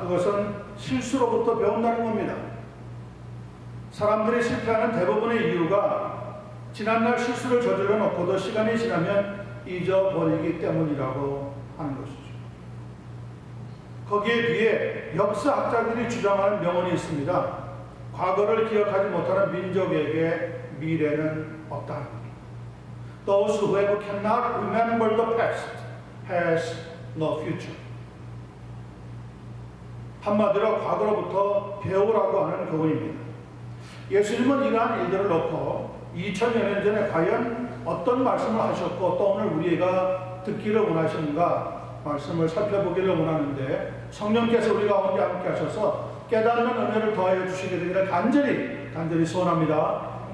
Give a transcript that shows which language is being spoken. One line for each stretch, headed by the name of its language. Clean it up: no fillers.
Korean: 그것은 실수로부터 배운다는 겁니다. 사람들이 실패하는 대부분의 이유가 지난날 실수를 저질러 놓고도 시간이 지나면 잊어버리기 때문이라고 하는 것이죠. 거기에 비해 역사학자들이 주장하는 명언이 있습니다. 과거를 기억하지 못하는 민족에게 미래는 없다는 겁니다.
English: Those who cannot remember the past has no future.
Korean: 한마디로 과거로부터 배우라고 하는 교훈입니다. 예수님은 이러한 일들을 놓고 2000여 년 전에 과연 어떤 말씀을 하셨고 또 오늘 우리가 듣기를 원하시는가 말씀을 살펴보기를 원하는데 성령께서 우리 가운데 함께 하셔서 깨닫는 은혜를 더하여 주시게 되기를 간절히 소원합니다.